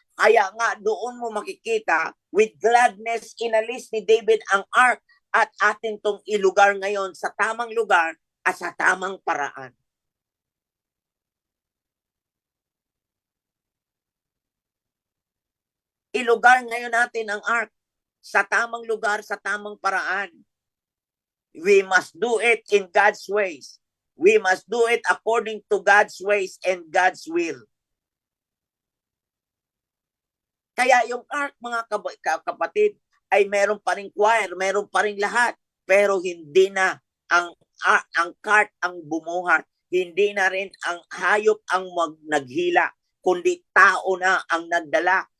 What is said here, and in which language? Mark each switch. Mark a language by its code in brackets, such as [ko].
[tl] Kaya nga doon mo makikita, [en] with gladness [tl] inalis ni David ang ark at atin tong ilugar ngayon sa tamang lugar at sa tamang paraan. Ilugar ngayon natin ang ark sa tamang lugar, sa tamang paraan. [en] We must do it in God's ways. We must do it according to God's ways and God's will. [tl] Kaya yung ark, mga kapatid, ay meron pa ring choir, meron pa ring lahat, pero hindi na ang cart ang bumuhat. Hindi na rin ang hayop ang naghila, kundi tao na ang nagdala.